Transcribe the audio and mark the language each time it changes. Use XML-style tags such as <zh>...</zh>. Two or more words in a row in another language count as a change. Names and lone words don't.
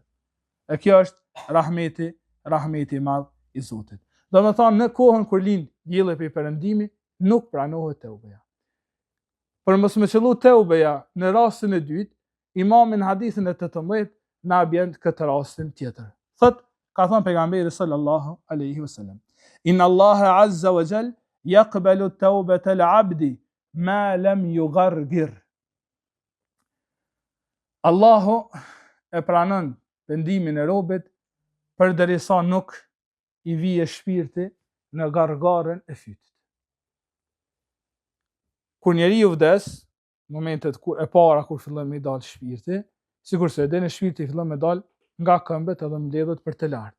<sq>E kjo është rahmeti i madh i Zotit. Do të thonë, në kohën kur lind dielli prej perëndimit, nuk pranohet teubeja. Për mos me qëllu teubeja në rastin e dytë, imami në hadithin e 18 na bën këtë rastin tjetër. Thot, ka thënë pejgamberi</sq> <ar>صلى الله عليه وسلم، إن الله عز وجل يقبل توبة العبد ما لم يغرغر.</ar> <sq>Allahu e pranon pendimin e robit përderisa nuk i vije shpirti në gargaren e fytit. Kur njeriu vdes, momentet e para kur fillon me dal shpirti, sigurisht edhe në shpirti fillon me dal nga këmbët edhe mbledhet për të lartë.</sq>